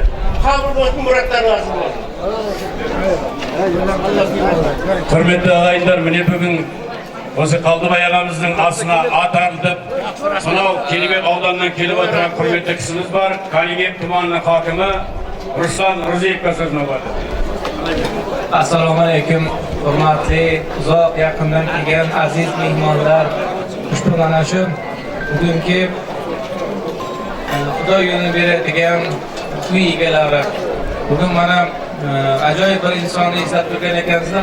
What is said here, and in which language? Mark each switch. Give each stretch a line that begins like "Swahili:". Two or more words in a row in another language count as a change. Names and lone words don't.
Kazakh: Қабыл болсын, мұраттарың асыл болсын. Құрметті ағайындар, міне бүгін осы Қалдыбай ағамыздың асына ат арылтып, сонау Келебек ауданынан келіп отырған құрметті кісіміз бар. Қалибек тұманының хакімі Руслан Рузиевқа сөзін алады.
Uzbek: Assalomu alaykum, hurmatli uzoq yaqindan kelgan aziz mehmonlar. Ushbu mana shu bugungi Xudo yo'lini beradigan uy egalari. Bugun mana ajoyib bir insonni eslab turgan ekansizlar.